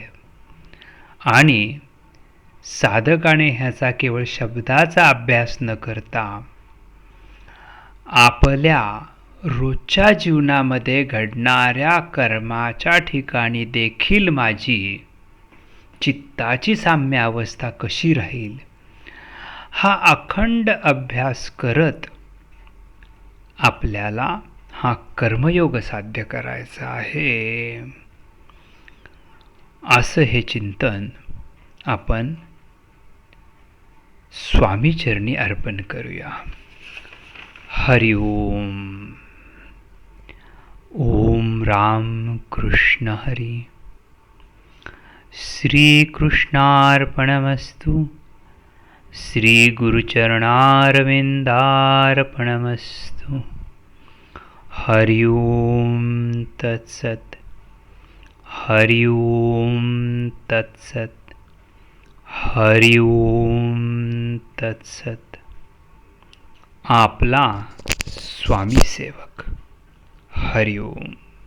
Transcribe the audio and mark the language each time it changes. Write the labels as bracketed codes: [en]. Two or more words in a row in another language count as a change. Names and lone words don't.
[mr] आणि साधकाने ह्याचा केवळ शब्दाचा अभ्यास न करता आपल्या रोजच्या जीवनामध्ये घडणाऱ्या कर्माच्या ठिकाणी देखील माझी चित्ताची साम्य अवस्था कशी राहील हा अखंड अभ्यास करत आपल्याला हा कर्मयोग साध्य करायचा आहे. असं हे चिंतन आपण स्वामीचरणी अर्पण करूया. [sa] हरि ओम. ओम राम कृष्ण हरी. श्रीकृष्णार्पणमस्तु. श्रीगुरुचरणारविन्दार्पणमस्तु. हरि ओम तत्सत्. हरि ओम तत्सत्. हरि ओम तत्सत्. [mr] आपला स्वामी सेवक. [sa] हरि ओम.